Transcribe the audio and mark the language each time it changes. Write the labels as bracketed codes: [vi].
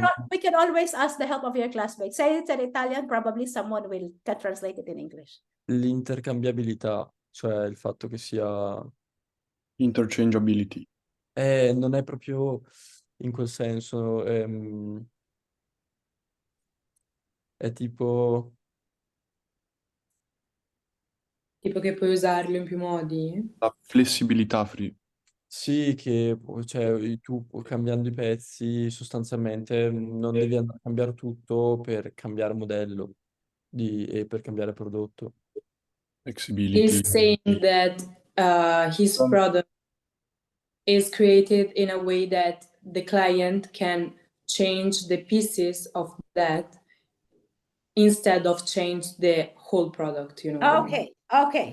[en] We can always ask the help of your classmates. Say it's in Italian, probably someone can translate it in English. [it] l'intercambiabilità, cioè il fatto che sia [en] Interchangeability. [it] non è proprio in quel senso, è tipo Tipo che puoi usarlo in più modi? La flessibilità free. sì, che cioè, tu cambiando i pezzi sostanzialmente non devi andare a cambiare tutto per cambiare modello e per cambiare prodotto. [en] Flexibility. He's saying that his product is created in a way that the client can change the pieces of that instead of change the whole product, you know. What I mean? Okay. Okay.